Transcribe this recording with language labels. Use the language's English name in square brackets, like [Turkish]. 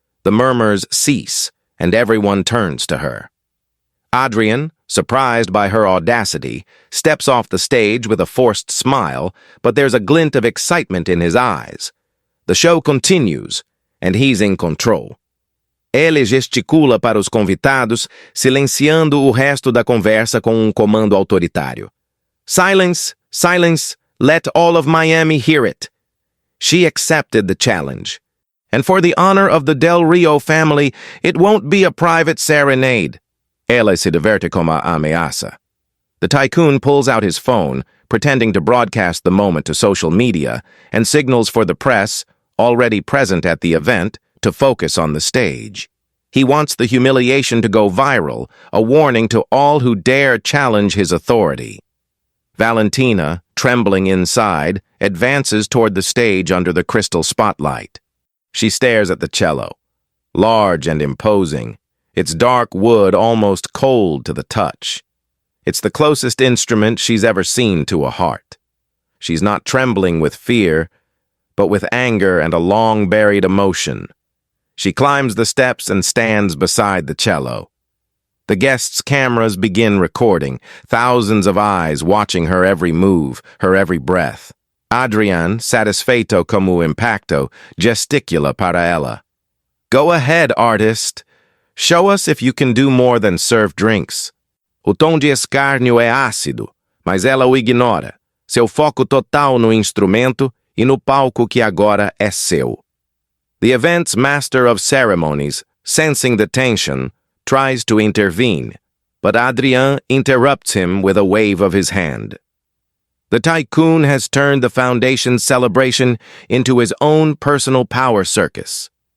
[English] The murmurs cease, and everyone turns to her. Adrian, surprised by her audacity, steps off the stage with a forced smile, but there's a glint of excitement in his eyes. The show continues, and he's in control. [Portuguese] Ele gesticula para os convidados, silenciando o resto da conversa com comando autoritário. [English] Silence, silence, let all of Miami hear it. She accepted the challenge. And for the honor of the Del Rio family, it won't be a private serenade. [Portuguese] Ela se diverte como ameaça. [English] The tycoon pulls out his phone, pretending to broadcast the moment to social media, and signals for the press, already present at the event, to focus on the stage. He wants the humiliation to go viral, a warning to all who dare challenge his authority. Valentina, trembling inside, advances toward the stage under the crystal spotlight. She stares at the cello, large and imposing, its dark wood almost cold to the touch. It's the closest instrument she's ever seen to a heart. She's not trembling with fear, but with anger and a long-buried emotion. She climbs the steps and stands beside the cello. The guests' cameras begin recording, thousands of eyes watching her every move, her every breath. [Portuguese] Adrian, satisfeito como impacto, gesticula para ela. [English] Go ahead, artist. Show us if you can do more than serve drinks. [Portuguese] O tom de escárnio é ácido, mas ela o ignora. Seu foco total no instrumento e no palco que agora é seu. [English] The event's master of ceremonies, sensing the tension, tries to intervene, but Adrien interrupts him with a wave of his hand. The tycoon has turned the foundation's celebration into his own personal power circus.